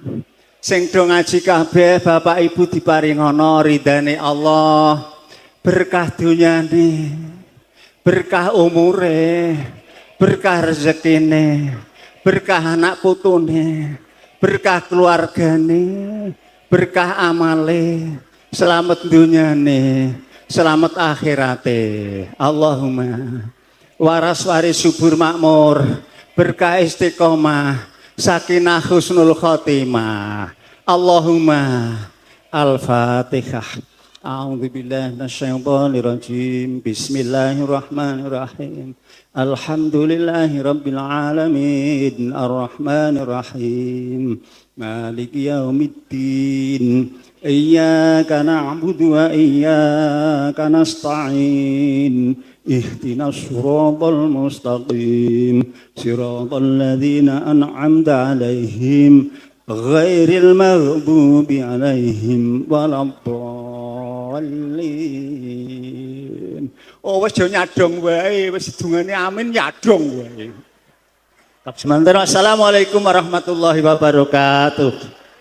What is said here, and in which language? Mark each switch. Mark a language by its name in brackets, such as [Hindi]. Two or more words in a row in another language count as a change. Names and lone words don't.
[Javanese] Sing do ngaji kabeh Bapak Ibu diparingana ridane Allah, berkah dunyane, berkah umure, berkah rezekine, berkah anak putune, berkah keluargane, berkah amale, selamat dunyane, selamat akhirate. Allahumma waras waris subur makmur, berkah istiqomah, sakinah [Arabic] husnul khotimah. اللهم الفاتحة. أعوذ بالله من الشيطان الرجيم. بسم الله الرحمن الرحيم. الحمد لله رب العالمين. الرحمن الرحيم. مالك يوم الدين. إياك نعبد وإياك نستعين. اهدنا الصراط المستقيم. صراط الذين أنعمت عليهم غير المغضوب عليهم ولا الضالين. [Javanese] Oh wis do nyadong wae, wis dungane amin nyadong wae. [Arabic] السلام عليكم ورحمة الله وبركاته.